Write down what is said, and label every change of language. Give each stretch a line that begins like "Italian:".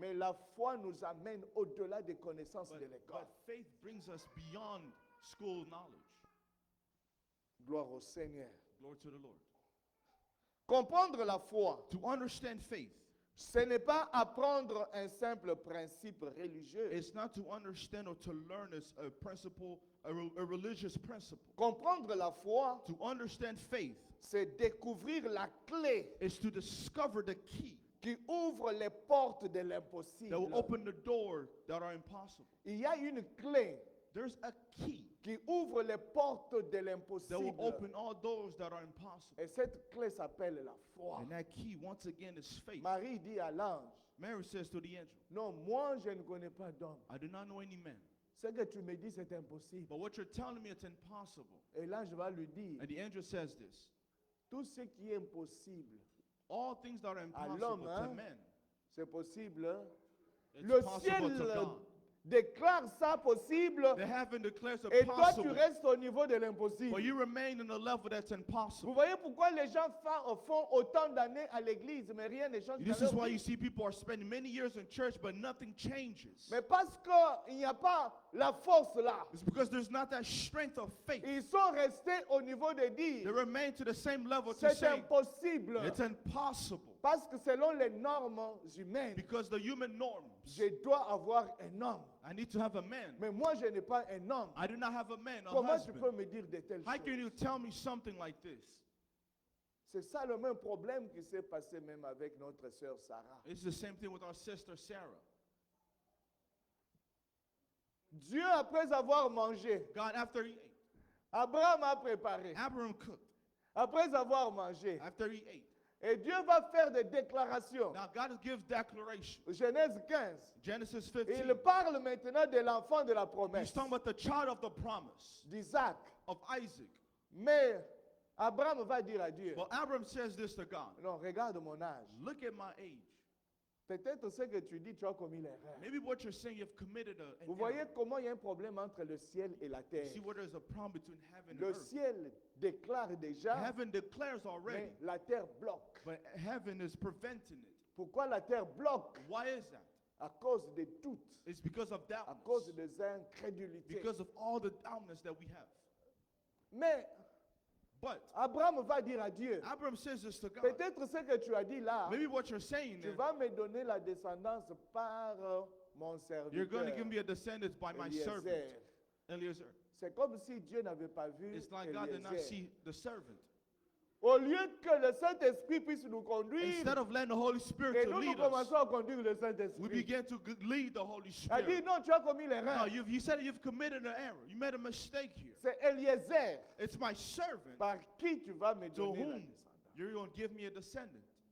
French: Mais la foi nous amène au-delà des connaissances de l'école.
English: But faith brings us beyond school knowledge.
French: Gloire au Seigneur.
English: Glory to the Lord.
French: Comprendre la foi,
English: To understand faith,
French: ce n'est pas apprendre un simple principe religieux.
English: it's not to understand or to learn as a principle, a religious principle.
French: Comprendre la foi,
English: To understand faith
French: c'est découvrir la clé
English: is to discover the key
French: qui ouvre les portes de
English: that will
French: l'impossible.
English: open the door that are impossible.
French: Il y a une clé
English: There's a key
French: qui ouvre les portes de
English: that will
French: l'impossible.
English: open all doors that are impossible.
French: Et cette clé s'appelle la foi.
English: And that key, once again, is faith.
French: Marie dit à l'ange,
English: Mary says to the angel,
French: non, moi je ne connais pas d'homme.
English: I do not know any man.
French: Ce que tu me dis, c'est impossible.
English: But what you're telling me, it's impossible.
French: Et l'ange va lui dire,
English: And the angel says this,
French: tout ce qui est impossible,
English: all things that are impossible
French: l'homme,
English: to hein? men,
French: c'est possible.
English: it's
French: Le
English: possible to
French: ciel
English: God.
French: déclare ça possible
English: The heaven declares it
French: et toi tu
English: possible,
French: restes au niveau de
English: but
French: l'impossible.
English: you remain in a level that's
French: Vous
English: impossible.
French: voyez pourquoi les gens font autant d'années à l'église, mais rien ne change.
English: This
French: dans
English: is
French: leur
English: why
French: vie.
English: you see people are spending many years in church, but nothing changes.
French: Mais parce qu'il n'y a pas la force là,
English: It's because there's not that strength of faith.
French: ils sont restés au niveau de
English: They
French: dire,
English: remain to the same level to
French: c'est
English: say
French: impossible.
English: it's impossible.
French: Parce que selon les normes humaines,
English: Because the human norms,
French: je dois avoir un homme.
English: I need to have a man.
French: Mais moi, je n'ai pas un homme.
English: I do not have a man, a
French: Comment tu peux
English: husband.
French: me dire de telles
English: How can
French: choses?
English: you tell me something like this?
French: C'est ça le même problème qui s'est passé même avec notre sœur Sarah.
English: It's the same thing with our sister Sarah.
French: Dieu, après avoir mangé,
English: God, after he ate,
French: Abraham a préparé.
English: Abraham cooked.
French: Après avoir mangé,
English: After he ate,
French: et Dieu va faire des déclarations.
English: now God gives declaration.
French: Genèse 15.
English: Genesis
French: Il
English: 15.
French: parle maintenant de l'enfant de la
English: He's
French: promesse,
English: talking about the child of the promise
French: d'Isaac.
English: of Isaac.
French: Mais Abraham va dire à Dieu,
English: Well, Abraham says this to God.
French: non, regarde mon âge.
English: Look at my age.
French: Peut-être ce que tu dis, tu as commis l'erreur.
English: Maybe what you're saying, you've committed an
French: Vous voyez
English: error.
French: comment il y a un problème entre le ciel et la terre.
English: See where there's a problem between heaven and
French: Le
English: earth.
French: ciel déclare déjà,
English: Heaven declares already,
French: mais la terre bloque.
English: but heaven is preventing it.
French: Pourquoi la terre bloque?
English: Why is that?
French: à cause de doutes,
English: It's because of
French: à cause
English: doubtness.
French: des incrédulités.
English: Because of all the doubtness that we have.
French: Mais
English: But
French: Abraham va dire à Dieu,
English: Abraham says this to God.
French: peut-être ce que tu as dit là,
English: Maybe what you're saying
French: tu
English: is,
French: vas me donner la descendance par mon
English: you're going to give me
French: serviteur
English: a descendant by my servant,
French: Eliezer.
English: Eliezer.
French: C'est comme si Dieu n'avait pas vu
English: It's like God did not
French: Eliezer.
English: see the servant.
French: Au lieu que le Saint-Esprit puisse nous conduire,
English: Instead of letting the Holy Spirit
French: et
English: to
French: nous
English: lead us,
French: commençons à conduire le
English: we
French: Saint-Esprit.
English: began to lead the Holy
French: Il a dit,
English: Spirit.
French: non, tu as commis
English: No,
French: l'erreur.
English: you said you've committed an error. You made a mistake here.
French: C'est Eliezer
English: It's my servant
French: par qui tu vas me
English: to
French: donner la
English: whom
French: descendance.
English: you're going to give me a descendant.